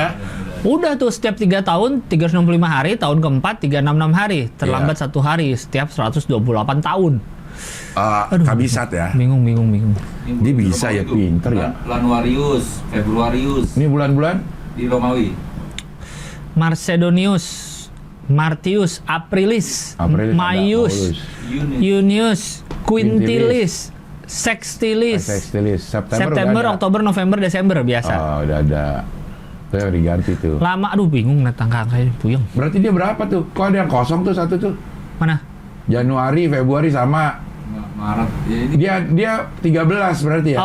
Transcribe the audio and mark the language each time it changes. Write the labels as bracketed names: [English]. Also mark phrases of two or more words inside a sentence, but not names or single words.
[Indonesian] Udah tuh setiap 3 tahun 365 hari, tahun keempat 366 hari, terlambat 1 hari setiap 128 tahun. Kabisat ya. Bingung. Dia bisa ya, pinter ya. Januarius, Februarius Ini bulan-bulan di Romawi. Macedonius, Martius, Aprilis, Aprilis, Maius, Yunus. Junius, Quintilis, Sextilis, September, udah ada. Oktober, November, Desember biasa. Oh, udah ada. Itu yang diganti tuh. Lama, aduh bingung net angka-angkanya puyeng. Berarti dia berapa tuh? Kok ada yang kosong tuh satu tuh? Mana? Januari, Februari sama. Maret. Ya, ini Dia 13 berarti ya?